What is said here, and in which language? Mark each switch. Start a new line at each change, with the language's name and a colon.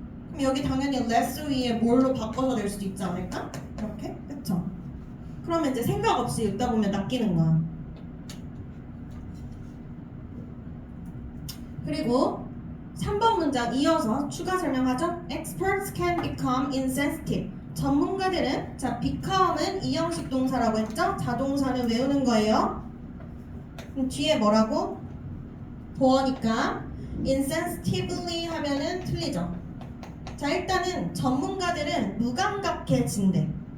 Korean: 그럼 여기 당연히 less 위에 more로 바꿔서 낼 수도 있지 않을까? 이렇게? 그쵸? 그러면 이제 생각 없이 읽다 보면 낚이는 거야. 그리고 3번 문장 이어서 추가 설명하죠.
English: Experts can become insensitive.
Korean: 전문가들은 자 become은 이형식 동사라고 했죠. 자동사는 외우는 거예요. 그럼 뒤에 뭐라고? 보어니까 insensitively 하면은 틀리죠. 자 일단은 전문가들은 무감각해진대.